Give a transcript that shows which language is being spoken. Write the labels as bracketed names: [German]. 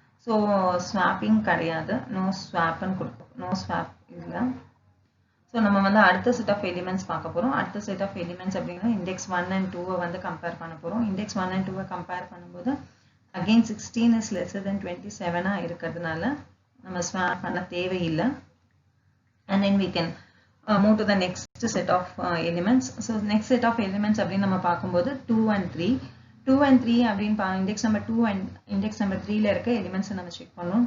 [Tamil] So swapping கிடையாது. No ஸ்வாப்னு கொடுப்போம். No swap இல்லை. ஸோ நம்ம வந்து அடுத்த செட் ஆஃப் எலிமெண்ட்ஸ் பார்க்க போகிறோம். அடுத்த செட் ஆஃப் எலிமெண்ட்ஸ் அப்படின்னா இண்டெக்ஸ் 1 and 2 வந்து கம்பேர் பண்ண போகிறோம். இண்டெக்ஸ் 1 and 2 கம்பேர் பண்ணும்போது அகெயின் [English] 16 is lesser than 27 [Tamil] இருக்கிறதுனால நம்ம ஸ்வாப் பண்ண தேவையில்லை. [English] And then we can move to the next set of elements. So next set of elements [Tamil] அப்படின்னு நம்ம பார்க்கும்போது [English] 2 and 3. [Tamil] 2 and 3 அப்படின்னு index number 2 and index number 3ல இருக்க எலிமெண்ட்ஸை நம்ம செக் பண்ணோம்.